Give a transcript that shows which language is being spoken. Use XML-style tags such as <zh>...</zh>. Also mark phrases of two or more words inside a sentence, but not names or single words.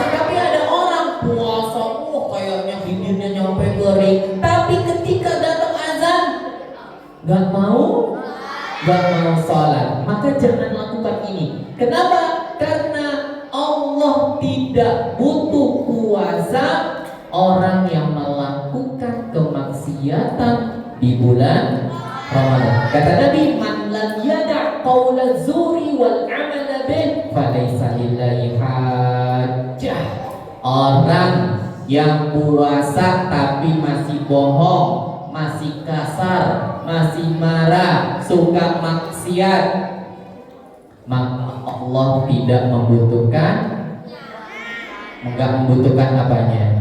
<id>Tapi ada orang puasa, kayaknya bibirnya nyampe kering, tapi ketika datang azan nggak mau sholat. Maka jangan lakukan ini. Kenapa? Karena Allah tidak butuh puasa orang yang melakukan kemaksiatan di bulan Ramadan. Kata Nabi,</id> <ar>من لم يدع قول الزور والعمل به فليس لله حاجة.</ar> <id>Orang yang puasa tapi masih bohong, masih kasar, masih marah, suka maksiat, maka Allah tidak membutuhkan apanya?</id>